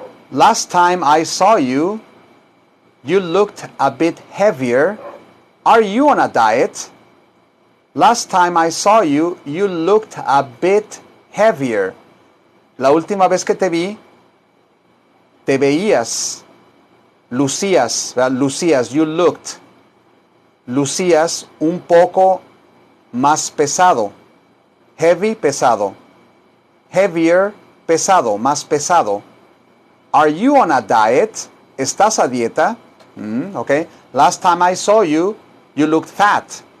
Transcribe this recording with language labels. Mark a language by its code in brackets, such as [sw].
[en] Last time I saw you, you looked a bit heavier. Are you on a diet? Last time I saw you, you looked a bit heavier. [es] La última vez que te vi, te veías, lucías, ¿verdad? Lucías, [en] you looked. [es] Lucías un poco más pesado. [en] Heavy, [es] pesado. Heavier, pesado, más pesado. [en] Are you on a diet? [es] ¿Estás a dieta? [en] Okay. Last time I saw you, you looked fat.